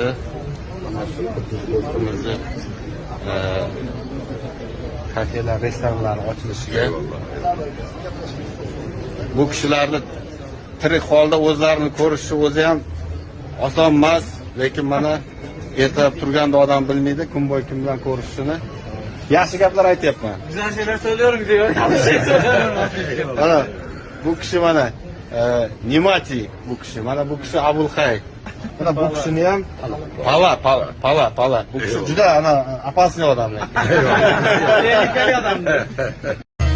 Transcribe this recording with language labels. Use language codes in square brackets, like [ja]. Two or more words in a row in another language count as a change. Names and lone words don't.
[uz] Mana shu do'stimizni kafelar, restoranlar ochilishiga. Bu kishilarni tirik holda o'zlarini ko'rishi o'zi ham oson emas, lekin mana ertalab turganda odam bilmaydi kun bo'yi kim bilan ko'rishishini. Yaxshi gaplar aytyapman. [tr] Güzel şeyler söylüyorum diyor. Yanlış şey söylüyorum. [uz] Mana bu kishi mana Nimati bu kishi. Mana bu kishi Abulxay. Mana bu kishini ham Pala. Bu kishi juda ana opasniy odamlar. [tr] Tehlikeli adam.